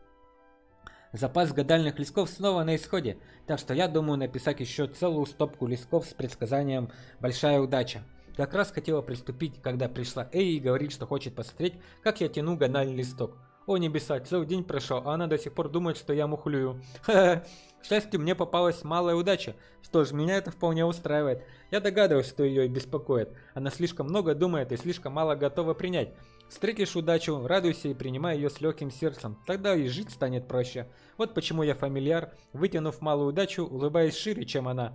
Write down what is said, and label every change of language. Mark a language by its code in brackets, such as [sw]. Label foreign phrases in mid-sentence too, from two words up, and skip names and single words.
[ru] Запас гадальных листков снова на исходе, так что я думаю написать еще целую стопку листков с предсказанием «Большая удача». Как раз хотела приступить, когда пришла Эи и говорит, что хочет посмотреть, как я тяну гадальный листок. О небеса, целый день прошел, а она до сих пор думает, что я мухлюю. Ха-ха. К счастью, мне попалась малая удача. Что ж, меня это вполне устраивает. Я догадываюсь, что ее беспокоит. Она слишком много думает и слишком мало готова принять. Встретишь удачу, радуйся и принимай ее с легким сердцем. Тогда и жить станет проще. Вот почему я фамильяр, вытянув малую удачу, улыбаясь шире, чем она.